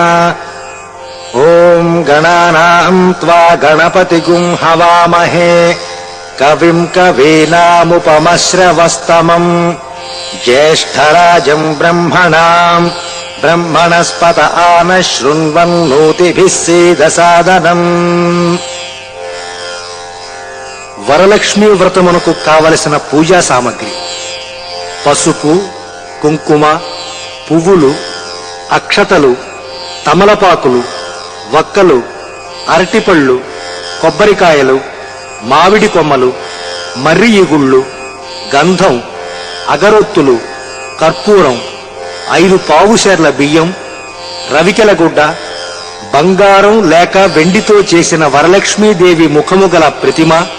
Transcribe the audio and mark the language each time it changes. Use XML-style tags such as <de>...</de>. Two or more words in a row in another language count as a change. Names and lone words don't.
<sa>ओम गणानां त्वा गणपतिगुं हवामहे कविं कवीनामुपमश्रवस्तमम् ज्येष्ठराजं ब्रह्मणां ब्रह्मणस्पत आनशृण्वन्नोतिभिः सीदसादनम्।</sa> <te>వరలక్ష్మీ వ్రతమునకు కావలసిన పూజా సామగ్రి: పసుపు, కుంకుమ, పువ్వులు, అక్షతలు, తమలపాకులు, వక్కలు, అరటిపళ్ళు, కొబ్బరికాయలు, మామిడి కొమ్మలు, మర్రి ఈగుళ్ళు, గంధం, అగరొత్తులు, కర్పూరం, 5 పావుషేర్ల బియ్యం, రవికెల గుడ్డ, బంగారం లేక వెండితో చేసిన వరలక్ష్మీదేవి ముఖము గల ప్రతిమ,</te>